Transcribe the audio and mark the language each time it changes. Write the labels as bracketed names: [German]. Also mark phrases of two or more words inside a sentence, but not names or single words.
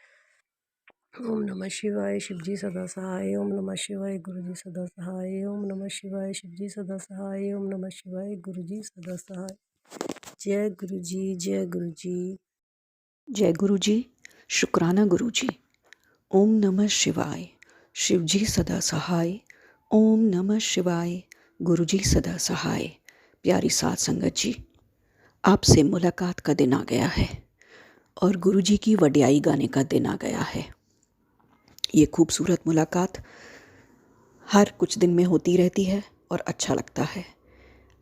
[Hindi] ओम नमः शिवाय, शिव जी सदा सहाय। ओम नमः शिवाय, गुरु जी सदा सहाय। ओम नमः शिवाय, शिव जी सदा सहाय। ओम नमः शिवाय, गुरु जी सदा सहाय। जय गुरु जी, जय गुरु जी। जय गुरु जी। शुक्राना गुरु जी। ओम नमः शिवाय, शिव जी सदा सहाय। ओम नमः शिवाय, गुरु जी सदा सहाय। प्यारी साध संगत जी, आपसे मुलाकात का दिन आ गया है और गुरु जी की वड्याई गाने का दिन आ गया है। ये खूबसूरत मुलाकात हर कुछ दिन में होती रहती है और अच्छा लगता है।